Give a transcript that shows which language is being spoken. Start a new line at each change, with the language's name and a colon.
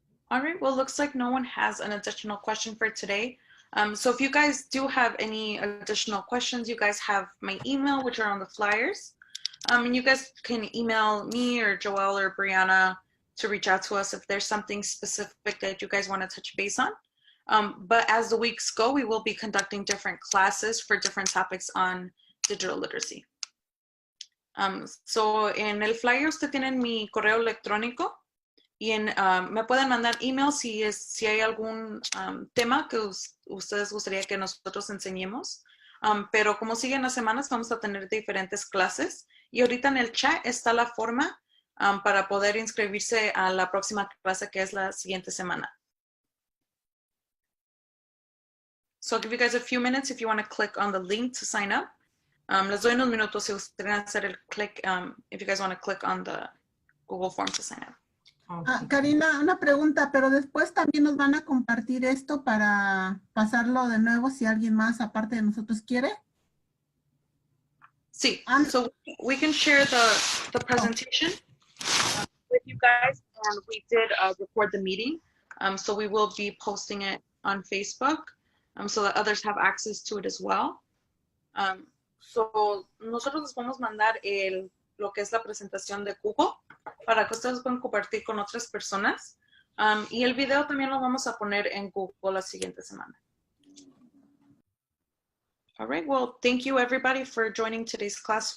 English: All right, well, looks like no one has an additional question for today. So if you guys do have any additional questions, you guys have my email, which are on the flyers. And you guys can email me or Joelle or Brianna to reach out to us if there's something specific that you guys want to touch base on. But as the weeks go, we will be conducting different classes for different topics on digital literacy.
Spanish: So en el flyer usted tiene mi correo electrónico. Y me pueden mandar email si hay algún tema que ustedes gustaría que nosotros enseñemos. Pero como siguen las semanas, vamos a tener diferentes clases. Y ahorita en el chat está la forma para poder inscribirse a la próxima clase, que es la siguiente semana.
English: So I'll give you guys a few minutes if you want to click on the link to sign up.
Spanish: Les doy unos minutos si ustedes quieren hacer el click,
English: if you guys want to click on the Google form to sign up.
Spanish: Karina, una pregunta, pero después también nos van a compartir esto para pasarlo de nuevo si alguien más aparte de nosotros quiere.
English: Sí, so we can share the presentation with you guys, and we did record the meeting, so we will be posting it on Facebook so that others have access to it as well.
Spanish: So nosotros les vamos a mandar lo que es la presentación de Google para que ustedes puedan compartir con otras personas. Y el video también lo vamos a poner en Google la siguiente semana.
English: All right, well, thank you everybody for joining today's class.